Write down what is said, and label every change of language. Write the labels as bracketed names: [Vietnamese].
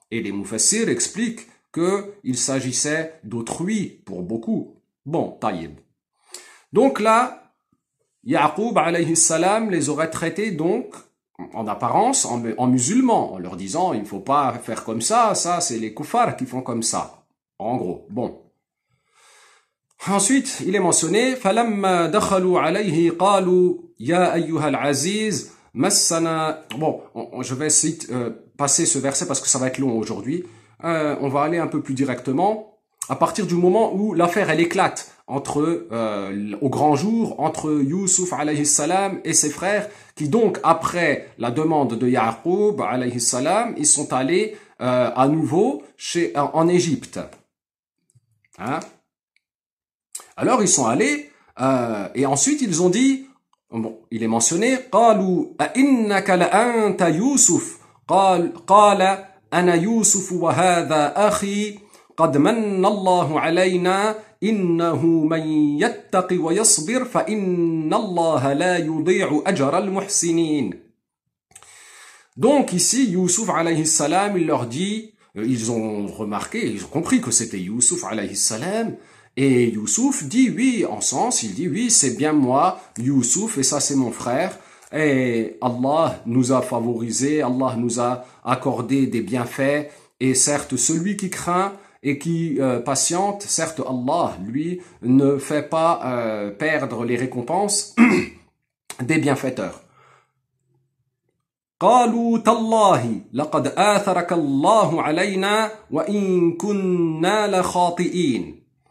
[French] Et les Mufassir expliquent qu'il s'agissait d'autrui pour beaucoup. Bon, taïb. Donc là, Ya'qub alayhi salam les aurait traités donc en apparence en musulmans, en leur disant il ne faut pas faire comme ça c'est les kuffars qui font comme ça. En gros, bon. Ensuite, il est mentionné [Arabic] فَلَمَّا دَخَلُوا عَلَيْهِ قَالُوا يَا أَيُّهَا الْعَزِيزِ مَسَّنَا. [French] Bon, je vais essayer de passer ce verset parce que ça va être long aujourd'hui. On va aller un peu plus directement à partir du moment où l'affaire elle éclate entre au grand jour entre Youssouf alayhi salam et ses frères qui donc après la demande de Ya'qub alayhi salam ils sont allés à nouveau en Égypte. Alors ils sont allés et ensuite ils ont dit, bon, il est mentionné [Arabic] قالوا أئنك لأنت يوسف قال أنا يوسف وهذا أخي قد من الله علينا إنه من يتق ويصبر فإن الله لا يضيع أجر المحسنين. [French] Donc ici Youssouf alayhi salam il leur dit, ils ont remarqué, ils ont compris que c'était Youssouf alayhi salam. Et Youssouf dit oui, en sens, il dit oui, c'est bien moi, Youssouf, et ça c'est mon frère. Et Allah nous a favorisés, Allah nous a accordé des bienfaits. Et certes, celui qui craint et qui patiente, certes Allah, lui, ne fait pas perdre les récompenses des bienfaiteurs. [Arabic] قالوا تالله لقد آثرك الله علينا وإن كنا لخاطئين.